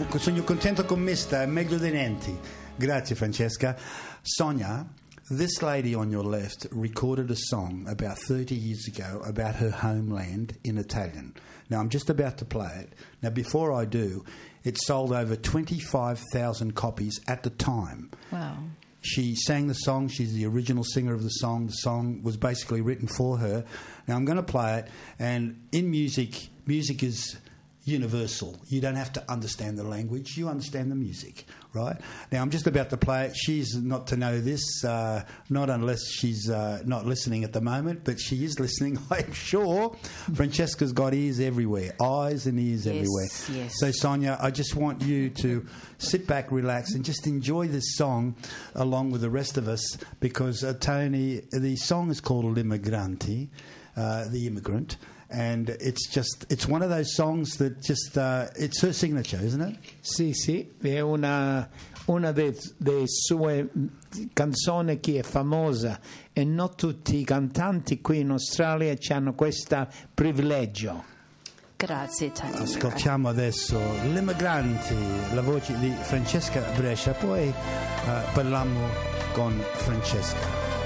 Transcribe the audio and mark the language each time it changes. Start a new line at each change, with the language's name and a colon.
Italian: Sono contento con me, sta meglio di niente. Grazie Francesca.
English: Sonia, this lady on your left recorded a song about 30 years ago about her homeland in Italian. Now I'm just about to play it. Now before I do, it sold over 25,000 copies at the time. Wow. She sang the song. She's the original singer of the song. The song was basically written for her. Now I'm going to play it, and in music, music is universal. You don't have to understand the language. You understand the music, right? Now, I'm just about to play it. She's not to know this, not unless she's not listening at the moment, but she is listening, I'm sure. Francesca's got ears everywhere, eyes and ears everywhere. Yes. So, Sonia, I just want you to sit back, relax, and just enjoy this song along with the rest of us, because, Tony, the song is called L'Immigranti, The Immigrant. And it's just, it's one of those songs that just, it's her signature, isn't it?
Italian: Sì, è una delle sue canzoni che è famosa. E non tutti i cantanti qui in Australia hanno questo privilegio. Grazie, Tania. Ascoltiamo adesso L'Immigranti, la voce di Francesca Brescia. Poi parliamo con Francesca.